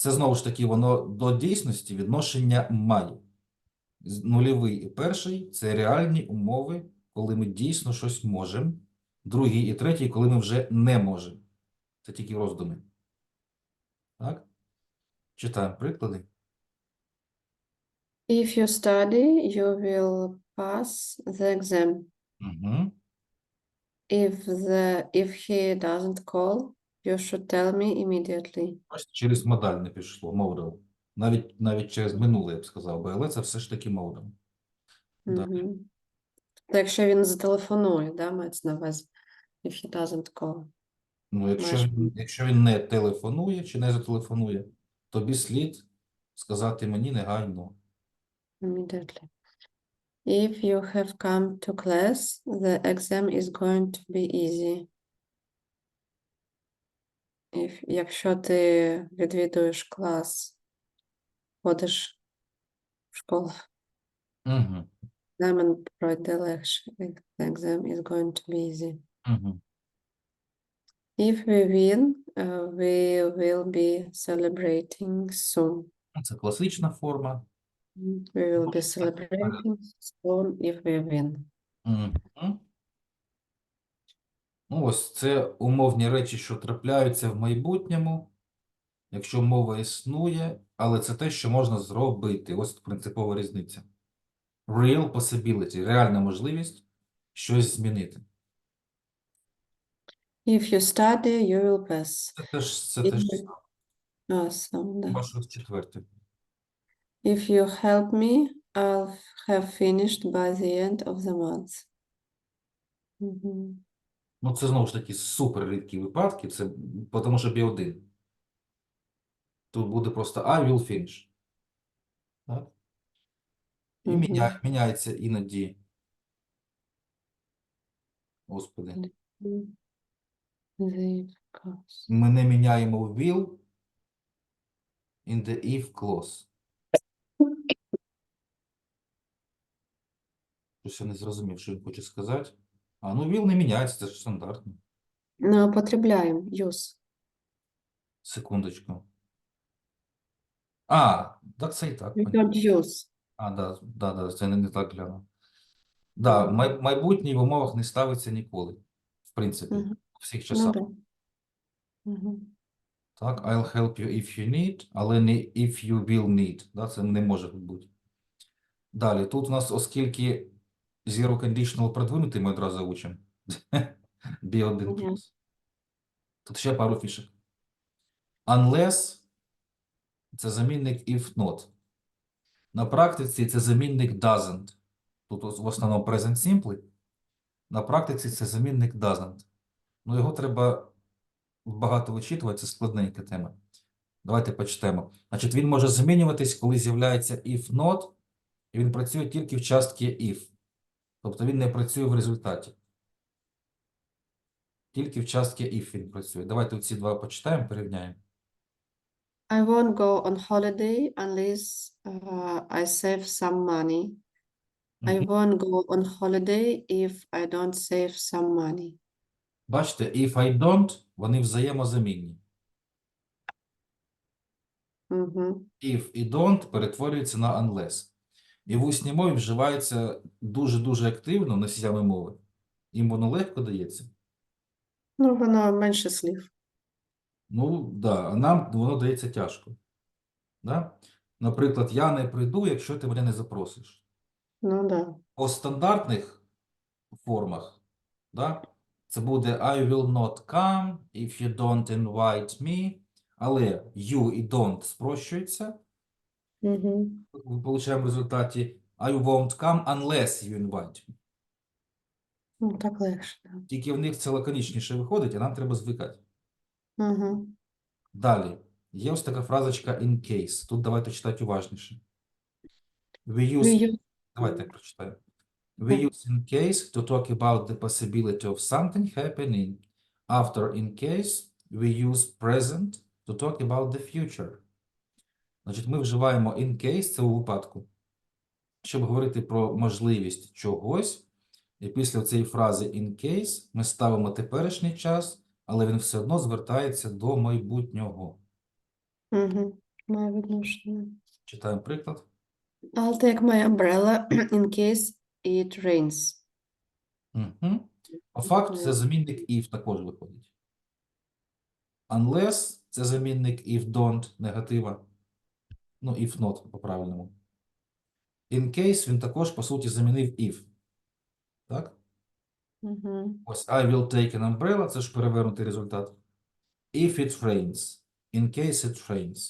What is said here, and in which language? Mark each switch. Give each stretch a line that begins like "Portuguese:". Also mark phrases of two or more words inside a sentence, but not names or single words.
Ukrainian: Це, знову ж таки, воно до дійсності відношення має. Нульовий і перший – це реальні умови, коли ми дійсно щось можемо. Другий і третій – коли ми вже не можемо. Це тільки роздуми. Так? Читаємо приклади.
English: If you study, you will pass the exam. Угу. If he doesn't call, you should tell me immediately.
Ukrainian: Бачите, через модаль не пішло, модал. Навіть через минуле, я б сказав би, але це все ж таки модал. Да. Угу. То якщо він зателефонує, да, мається на увазі.
English: If he doesn't call.
Ukrainian: Ну, Маєш якщо він не телефонує чи не зателефонує, тобі слід сказати мені негайно.
English: immediately. If you have come to class, the exam is going to be easy.
Ukrainian: Якщо ти відвідуєш клас, ходиш в школу, Угу. екзамен пройде легше.
English: The exam is going to be easy. Угу. If we win, we will be celebrating soon.
Ukrainian: Це класична форма.
English: We will be celebrating soon if we win. Угу.
Ukrainian: Ну, ось це умовні речі, що трапляються в майбутньому, якщо мова існує, але це те, що можна зробити. Ось принципова різниця.
English: Real possibility –
Ukrainian: реальна можливість щось змінити.
English: If you study, you will pass.
Ukrainian: Це теж
English: Awesome, да.
Ukrainian: ваше четверте.
English: If you help me, I'll have finished by the end of the month. Мгм.
Ukrainian: Ну, це знову ж таки супер рідкі випадки, це тому що B1. Тут буде просто
English: I will finish.
Ukrainian: Так? І Мгм. міняється іноді. Господи.
English: The course.
Ukrainian: Ми не міняємо
English: will in the if clause.
Ukrainian: Щось я не зрозумів, що він хоче сказати. А, ну will не міняється, це ж стандартно.
Russian: Не употребляем use.
Ukrainian: Секундочку. А, так це і так.
English: We don't use.
Ukrainian: А, да, це не так глянув. Да, майбутнє в умовах не ставиться ніколи. В принципі, Мгм. у всіх Ну часах. да. Мгм. Так,
English: I'll help you if you need,
Ukrainian: але не
English: if you will need.
Ukrainian: Да, це не може бути. Далі, тут у нас, оскільки
English: zero conditional
Ukrainian: продвинутий, ми одразу учимо. B1 Мгм. плюс. Тут ще пару фішок. Unless – це замінник
English: if not.
Ukrainian: На практиці це замінник doesn't. Тут в основному
English: present simple.
Ukrainian: На практиці це замінник doesn't. Ну, його треба багато вичитувати, це складненька тема. Давайте почитаємо. Значить, він може змінюватись, коли з'являється
English: if not,
Ukrainian: і він працює тільки в частці if. Тобто він не працює в результаті. Тільки в частці if він працює. Давайте ці два почитаємо, порівняємо.
English: I won't go on holiday unless I save some money. I Мгм. won't go on holiday if I don't save some money.
Ukrainian: Бачите,
English: if I don't,
Ukrainian: вони взаємозамінні. Мгм. If і don't перетворюються на unless. І в усній мові вживається дуже-дуже активно носіями мови. Їм воно легко дається. Ну, воно менше слів. Ну, да, а нам воно дається тяжко. Да? Наприклад, я не прийду, якщо ти мене не запросиш. Ну да. По стандартних формах, да, це буде
English: I will not come if you don't invite me,
Ukrainian: але you і don't спрощуються. Мгм. Ми получаємо в результаті
English: I won't come unless you invite me.
Ukrainian: Ну, так легше, да. Тільки в них це лаконічніше виходить, а нам треба звикати. Мгм. Далі. Є ось така фразочка
English: in case.
Ukrainian: Тут давайте читати уважніше.
English: We use... We use-
Ukrainian: Давайте я прочитаю.
English: We use in case to talk about the possibility of something happening. After in case, we use present to talk about the future.
Ukrainian: Значить, ми вживаємо
English: in case,
Ukrainian: це у випадку, щоб говорити про можливість чогось. І після цієї фрази
English: in case
Ukrainian: ми ставимо теперішній час, але він все одно звертається до майбутнього. Мгм. Має відношення. Читаємо приклад.
English: I'll take my umbrella in case it rains. Угу.
Ukrainian: По факту це замінник if також виходить. Unless це замінник
English: if don't
Ukrainian: негатива. Ну,
English: if not
Ukrainian: по-правильному.
English: In case
Ukrainian: він також, по суті, замінив if. Так? Угу.
English: Ось I will take an umbrella,
Ukrainian: це ж перевернутий результат.
English: If it rains. In case it rains.